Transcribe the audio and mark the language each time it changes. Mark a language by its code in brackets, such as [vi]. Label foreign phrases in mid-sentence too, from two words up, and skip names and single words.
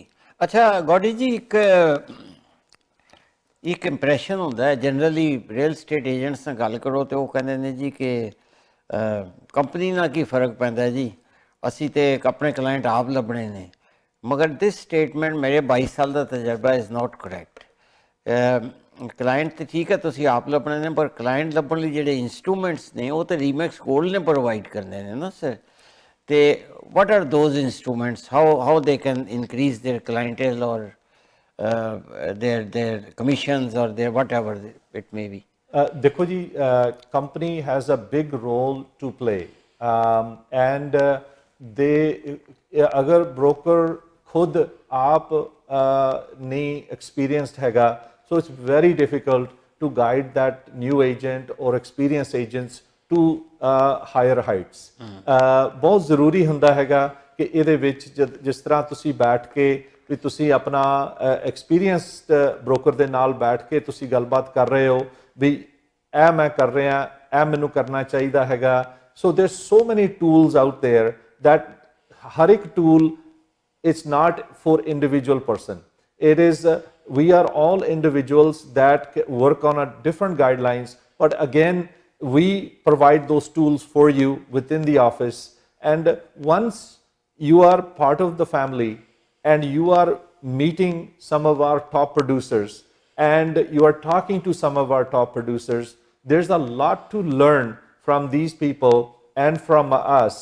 [pa] ਅੱਛਾ ਗੋਡੀ ਜੀ, ਇੱਕ ਇੰਪ੍ਰੈਸ਼ਨ ਹੁੰਦਾ ਹੈ [en] generally real estate agents [pa] ਨਾਲ ਗੱਲ ਕਰੋ ਤੇ ਉਹ ਕਹਿੰਦੇ ਨੇ ਜੀ ਕਿ ਕੰਪਨੀ ਨਾਲ ਕੀ ਫਰਕ ਪੈਂਦਾ ਜੀ, ਅਸੀਂ ਤੇ ਆਪਣੇ ਕਲਾਇੰਟ ਆਪ ਲੱਭਣੇ ਨੇ. ਮਗਰ [en] this statement [pa] ਮੇਰੇ 22 ਸਾਲ ਦਾ ਤਜਰਬਾ [en] is not correct. [pa] ਕਲਾਇੰਟ ਤਾਂ ਠੀਕ ਹੈ ਤੁਸੀਂ ਆਪ ਲੱਭਣੇ ਨੇ, ਪਰ ਕਲਾਇੰਟ ਲੱਭਣ ਲਈ ਜਿਹੜੇ ਇੰਸਟਰੂਮੈਂਟਸ ਨੇ ਉਹ ਤਾਂ ਰੀਮੈਕਸ ਗੋਲਡ ਨੇ ਪ੍ਰੋਵਾਈਡ ਕਰਨੇ ਨੇ ਨਾ ਸਰ. [en] ਤੇ what are those instruments, how they can increase their clientele or their commissions or their whatever it may be? [pa] ਦੇਖੋ ਜੀ, [en] company has a big role to play, and [pa] ਅਗਰ broker ਖੁਦ ਆਪ ਨਹੀਂ experienced ਹੈਗਾ, [en] so it's very difficult to guide that new agent or experienced agents to higher heights. [pa] ਬਹੁਤ ਜ਼ਰੂਰੀ ਹੁੰਦਾ ਹੈਗਾ ਕਿ ਇਹਦੇ ਵਿੱਚ ਜਿਸ ਤਰ੍ਹਾਂ ਤੁਸੀਂ ਬੈਠ ਕੇ ਵੀ ਤੁਸੀਂ ਆਪਣਾ [en] experienced broker [pa] ਦੇ ਨਾਲ ਬੈਠ ਕੇ ਤੁਸੀਂ ਗੱਲਬਾਤ ਕਰ ਰਹੇ ਹੋ ਵੀ ਇਹ ਮੈਂ ਕਰ ਰਿਹਾ, ਇਹ ਮੈਨੂੰ ਕਰਨਾ ਚਾਹੀਦਾ ਹੈਗਾ. [en] so there so many tools out there that [pa] ਹਰ ਇੱਕ ਟੂਲ [en] it's not for individual person. It is we are all individuals that work on a different guidelines, but again we provide those tools for you within the office. And once you are part of the family and you are meeting some of our top producers and you are talking to some of our top producers, there's a lot to learn from these people and from us.